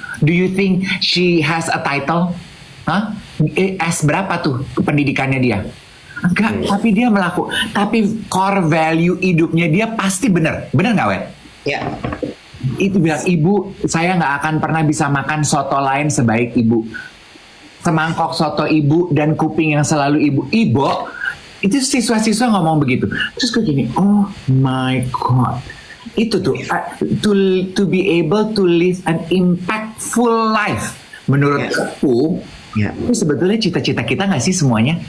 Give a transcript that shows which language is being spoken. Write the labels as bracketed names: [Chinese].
[English] Do you think she has a title? Hah? [Indonesian] S berapa tuh pendidikannya dia? Enggak, tapi dia tapi core value hidupnya dia pasti bener nggak, Wet? Ya. Itu bilang, ibu, saya nggak akan pernah bisa makan soto lain sebaik ibu. Semangkok soto ibu dan kuping yang selalu ibu. Itu siswa-siswa ngomong begitu. Terus gue gini, [English] oh my God. [Indonesian] Itu tuh, [English] to be able to live an impactful life. [Indonesian] Menurut aku, itu sebetulnya cita-cita kita nggak sih semuanya?